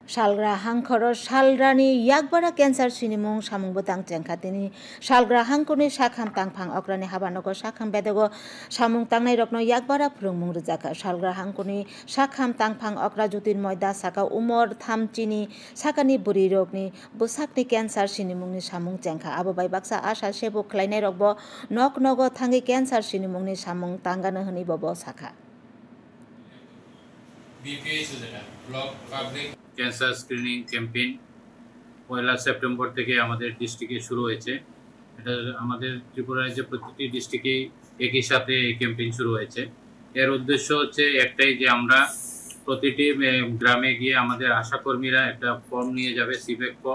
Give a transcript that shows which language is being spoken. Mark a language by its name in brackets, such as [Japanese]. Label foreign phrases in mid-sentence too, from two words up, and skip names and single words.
[Kok Borok] Salgra hangkhoro salrani yakbara cancer sinimung samung botang chengkhatini salgra hangkoni sakham tangphang okrani habanogo sakham bedago samung tangnai rokno yakbara phurungmung rwjaka salgra hangkoni sakham tangphang okra jyotirmoy das saka umor thamchini sakani buri rokni bwsakni cancer sinimungni samung chengkha abo bai baksa asa sebo khlainai rokbo nok nogo thangi cancer sinimungni samung tangano hini bobo sakha [English] block public cancer screening campaign [Bangla] 1 সেপ্টেম্বর থেকে আমাদের ডিস্ট্রিক্টে শুরু হয়েছে। এটা আমাদের ত্রিপুরা রাজ্যের প্রতিটি ডিস্ট্রিক্টে একই সাথে এই ক্যাম্পেইন শুরু হয়েছে। এর উদ্দেশ্য হচ্ছে একটাই যে আমরা প্রতিটি গ্রামে গিয়ে আমাদের আশাকর্মীরা একটা ফর্ম নিয়ে যাবে, [English] sivek form.